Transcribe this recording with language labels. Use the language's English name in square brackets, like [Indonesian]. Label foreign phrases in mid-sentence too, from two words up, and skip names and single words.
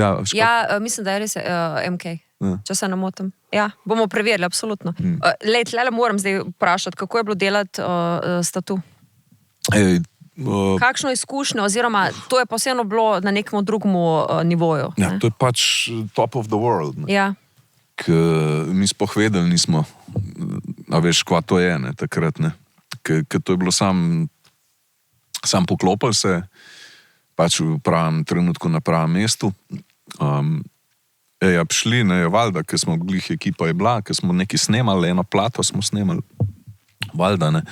[Slovenian] Ja, mislim, da je res MK, če se namotim. Ja, bomo preverili, absolutno. Tle moram zdaj vprašati, kako je bilo delati s Tatu? Kakšno izkušnjo, oziroma to je pa vseeno bilo na nekem drugem nivoju. Ja, to je pač [English] top of the world, [Slovenian] ne. Ja. Mi spohvedali nismo, a veš, kva to je, ne, takrat, ne. Ker to je bilo sam poklopil se, pač v pravem trenutku na pravem mestu. Ja, prišli, ne, valjda, ker smo glih ekipa je bila, ker smo nekaj snemali, eno plato smo snemali, valjda, ne.